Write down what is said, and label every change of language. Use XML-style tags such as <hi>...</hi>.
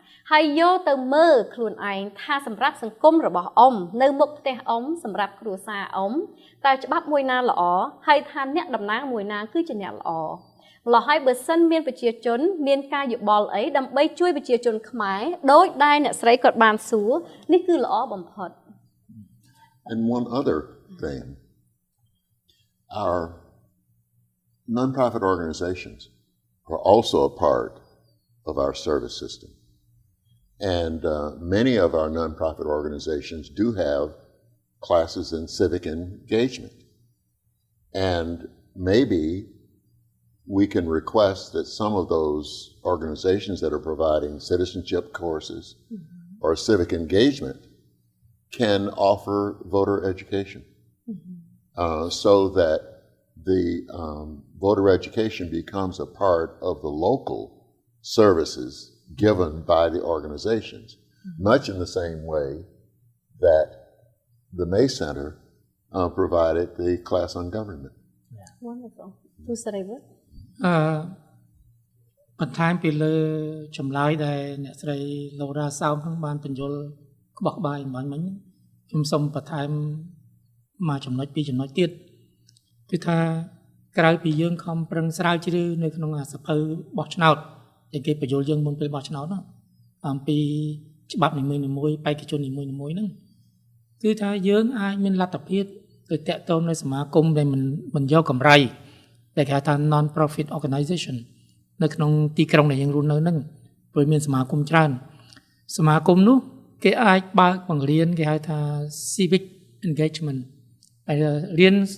<km>ហើយយកទៅមើលខ្លួនឯងថាសម្រាប់សង្គមរបស់អ៊ំនៅមុខផ្ទះអ៊ំសម្រាប់គ្រួសារអ៊ំតើច្បាប់មួយណាល្អហើយថាអ្នកតំណាងមួយណាគឺជាអ្នកល្អម្ល៉េះហើយបើសិនមានប្រជាជនមានការយោបល់អីដើម្បីជួយប្រជាជនខ្មែរដោយដែលអ្នកស្រីគាត់បានសួរនេះគឺល្អបំផុត</km> <en>And one other thing, our nonprofit organizations are also a part of our service system. And many of our nonprofit organizations do have classes in civic engagement. And maybe we can request that some of those organizations that are providing citizenship courses or civic engagement can offer voter education so that the voter education becomes a part of the local services given by the organizations, much in the same way that the May Center provided the class on government. Wonderful. Who said I would?</en> <km>បន្ថែមពីលើចម្លើយដែលអ្នកស្រី Laura សោមហ្នឹងបានបញ្យល់ក្បោះក្បាយមិញខ្ញុំសូមបន្ថែមមួយចំណុចពីរចំណុចទៀត គឺថាក្រៅពីយើងខំប្រឹងស្រាវជ្រាវនៅក្នុងអាសភៅបោះឆ្នោតដែលគេបញ្យល់យើងមុនពេលបោះឆ្នោតហ្នឹងអំពីច្បាប់នីមួយៗបេក្ខជននីមួយៗហ្នឹងគឺថាយើងអាចមានលទ្ធភាពទៅតាក់ទងនៅសមាគមដែលមិនយកកម្រៃដែលគេហៅថា non profit organization នៅក្នុងទីក្រុងដែលយើងរស់នៅហ្នឹងព្រោះមានសមាគមច្រើនសមាគមនោះគេអាចបើកបង្រៀនគេហៅថា civic engagement ហើយរៀន</km>